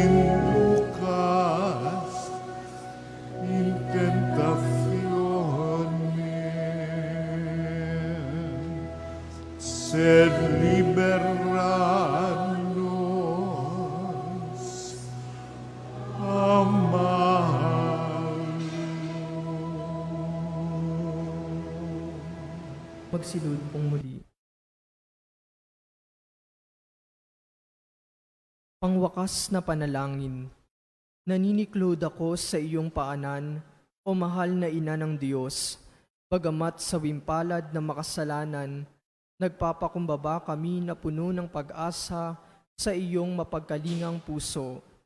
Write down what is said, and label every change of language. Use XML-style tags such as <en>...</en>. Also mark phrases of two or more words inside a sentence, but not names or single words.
<la>inducas in tentationem, sed libera nos a malo.</la> <tl>Magsilud pong muli. Pangwakas na panalangin, naniniklod ako sa iyong paanan, o mahal na ina ng Diyos, bagamat sa wimpalad na makasalanan, nagpapakumbaba kami na puno ng pag-asa sa iyong mapagkalingang puso.</tl>